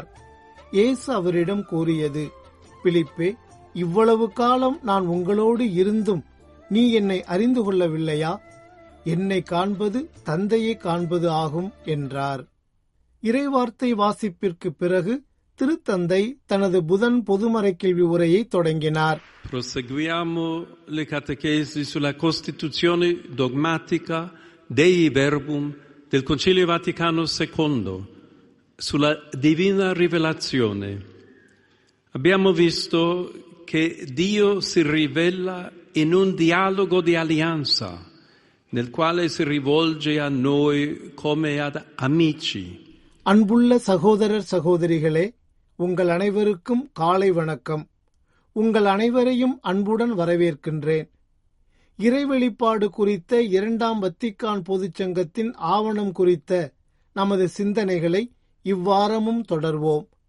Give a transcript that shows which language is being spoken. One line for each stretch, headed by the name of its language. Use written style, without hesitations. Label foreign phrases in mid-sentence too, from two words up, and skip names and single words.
Tamil: இயேசு அவரிடம் கூறியது: பிலிப்பே, இவ்வளவு காலம் நான் உங்களோடு இருந்தும் நீ என்னை அறிந்து கொள்ளவில்லையா? என்னை காண்பது தந்தையை காண்பது ஆகும் என்றார். இறைவார்த்தை வாசிப்பிற்கு பிறகு திருத்தந்தை தனது புதன் பொதுமறை கேள்வி உரையை தொடங்கினார்.
Italian: Proseguiamo le catechesi sulla Costituzione dogmatica Dei Verbum del Concilio Vaticano II, sulla Divina Rivelazione. Abbiamo visto che Dio si rivela in un dialogo di alleanza, nel quale si rivolge a noi come ad amici.
Tamil: அன்புள்ள சகோதரர் சகோதரிகளே, உங்கள் அனைவருக்கும் காலை வணக்கம். உங்கள் அனைவரையும் அன்புடன் வரவேற்கின்றேன். இறைவெளிப்பாடு குறித்த 2ஆம் வத்திக்கான் பொதுச்சங்கத்தின் ஆவணம் குறித்த நமது சிந்தனைகளை இவ்வாரமும் தொடர்வோம்.